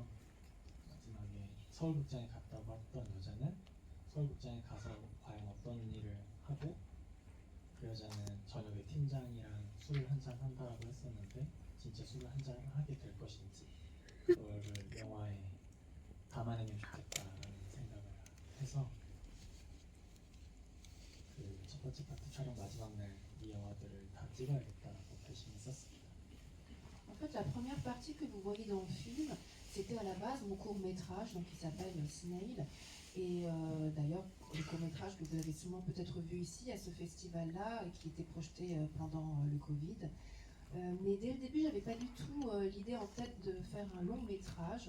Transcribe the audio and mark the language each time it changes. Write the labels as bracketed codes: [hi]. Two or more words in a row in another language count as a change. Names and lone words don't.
[ko] 마지막에 서울극장에 갔다고 했던 여자는 서울극장에 가서 과연 어떤 일을 하고, 그 여자는 저녁에 팀장이랑 술을 한잔 한다라고 했었는데 진짜 술을 한잔 하게 될 것인지, 그거를 영화에 담아내면 좋겠다라는 생각을 해서 그 첫 번째 파트 촬영 마지막 날 이 영화들을 다 찍어야겠다라고 결심했었습니다. [fr] En fait, la première partie que vous voyez dans le film, c'était à la base mon court-métrage, donc qui s'appelle Snail. Et d'ailleurs, le court-métrage que vous avez sûrement peut-être vu ici, à ce festival-là, et qui était projeté pendant le Covid. Mais dès le début, j'avais pas du tout l'idée en tête de faire un long-métrage.